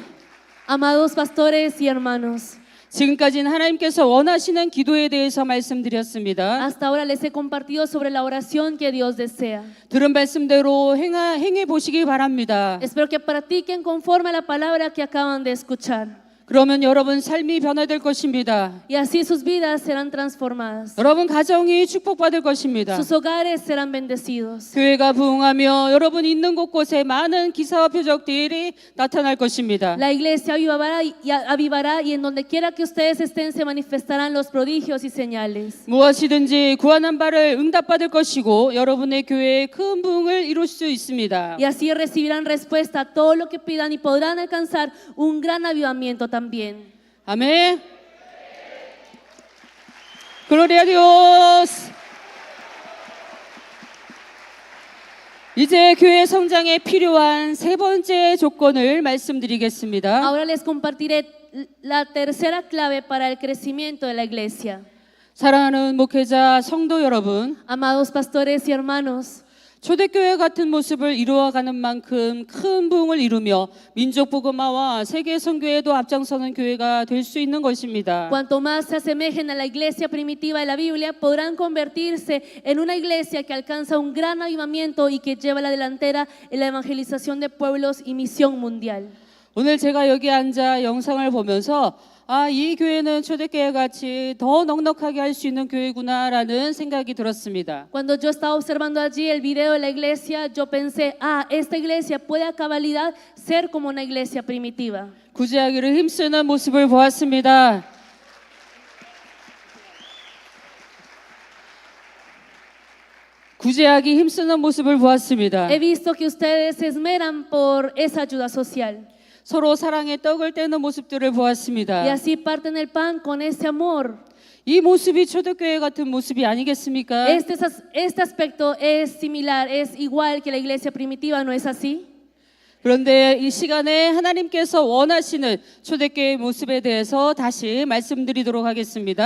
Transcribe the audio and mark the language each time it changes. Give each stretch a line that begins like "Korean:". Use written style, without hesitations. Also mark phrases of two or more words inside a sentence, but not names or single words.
Spanish: Amados pastores y hermanos,
Korean: 지금까지는 하나님께서 원하시는 기도에 대해서 말씀드렸습니다.
Spanish: hasta ahora les he compartido sobre la oración que Dios desea.
Korean: 들은 말씀대로 행해 보시기 바랍니다.
Spanish: Espero que practiquen conforme a la palabra que acaban de escuchar.
Korean: 그러면 여러분 삶이 변화될 것입니다.
Spanish: Y así sus vidas serán transformadas.
Korean: 여러분 가정이 축복받을 것입니다.
Spanish: Sus hogares serán bendecidos.
Korean: 교회가 부흥하며 여러분 있는 곳곳에 많은 기사와 표적들이 나타날 것입니다.
Spanish: La iglesia avivará y en donde quiera que ustedes estén se manifestarán los prodigios y señales.
Korean: 무엇이든지 구하는 바를 응답받을 것이고 여러분의 교회에 큰 부흥을 이룰 수 있습니다.
Spanish: Y así recibirán respuesta a todo lo que pidan y podrán alcanzar un gran avivamiento también.
Korean: 아멘.
Spanish: Gloria Dios.
Korean: 이제 교회 성장에 필요한 세 번째 조건을 말씀드리겠습니다.
Spanish: Ahora les compartiré la tercera clave para el crecimiento de la iglesia.
Korean: 사랑하는 목회자 성도 여러분,
Spanish: Amados pastores y hermanos,
Korean: 초대교회 같은 모습을 이루어가는 만큼 큰 부흥을 이루며 민족 복음화와 세계 선교에도 앞장서는 교회가 될 수 있는 것입니다.
Spanish: cuanto más se asemejen a la iglesia primitiva de la Biblia, podrán convertirse en una iglesia que alcanza un gran avivamiento y que lleva la delantera en la evangelización de pueblos y misión mundial.
Korean: 오늘 제가 여기 앉아 영상을 보면서 이 교회는 초대교회 같이 더 넉넉하게 할 수 있는 교회구나라는 생각이 들었습니다.
Spanish: Cuando yo estaba observando allí el video de la iglesia, yo pensé, esta iglesia puede a cabalidad ser como una iglesia primitiva.
Korean: 구제하기를 힘쓰는 모습을 보았습니다. 구제하기 힘쓰는 모습을 보았습니다.
Spanish: He visto que ustedes se esmeran por esa ayuda social.
Korean: 서로 사랑의 떡을 떼는 모습들을 보았습니다.
Spanish: Y así parten el pan con ese amor.
Korean: 이 모습이 초대교회 같은 모습이 아니겠습니까?
Spanish: Este aspecto es similar, es igual que la iglesia primitiva, ¿no es así?
Korean: 그런데 이 시간에 하나님께서 원하시는 초대교회의 모습에 대해서 다시 말씀드리도록 하겠습니다.